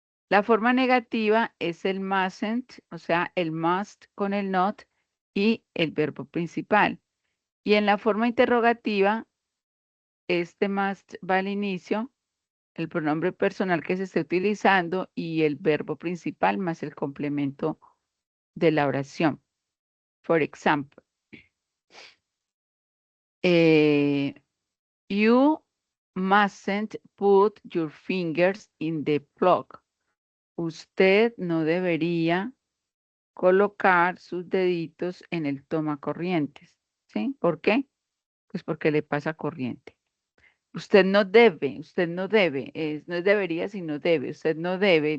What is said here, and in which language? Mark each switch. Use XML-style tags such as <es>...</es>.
<es>La forma negativa es el mustn't, o sea, el must con el not y el verbo principal. Y en la forma interrogativa, este must va al inicio, el pronombre personal que se esté utilizando y el verbo principal más el complemento de la oración.</es> <en>For example, you mustn't put your fingers in the plug.</en> <es>Usted no debería colocar sus deditos en el tomacorrientes. ¿Sí? ¿Por qué? Pues porque le pasa corriente. Usted no debe, no es debería, sino debe. Usted no debe.</es>